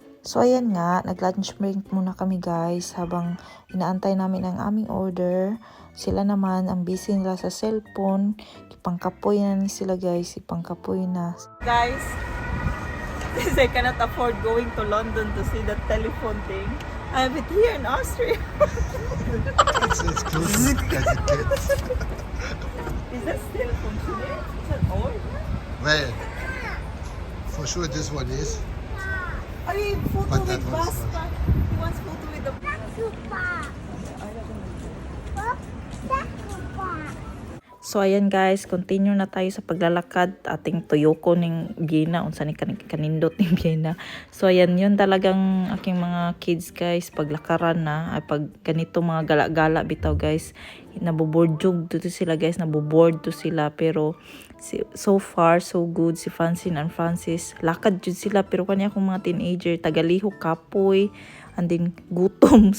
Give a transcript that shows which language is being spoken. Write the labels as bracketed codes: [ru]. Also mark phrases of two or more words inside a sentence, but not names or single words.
[tl] So ayan nga, nag-lunch break muna kami guys habang inaantay namin ang aming order. Sila naman, ang busy nila sa cellphone. [ceb] Ipangkapoy na sila [tl] guys, [ceb] ipangkapoy na. [en] Guys, since I cannot afford going to London to see that telephone thing, I have it here in Austria. It's close as it gets. Is that still functioning? Is that old? Well, for sure this one is. Are you photo But that with one's [tl] Baspa? [en] He wants photo with the... [tl] So ayan guys, continue na tayo sa paglalakad ating tuyoko ning Vienna [ceb] unsa ni kanindot ning Vienna. [tl] So ayan yun talagang aking mga kids guys paglakaran na ay pag ganito mga gala-gala bitaw guys naboboard to sila guys, naboboard to sila pero [en] so far so good [tl] si Francine and Francis [ceb] lakad jud sila pero kanya akong mga teenager tagalihok kapoy [en] and then [tl] gutom.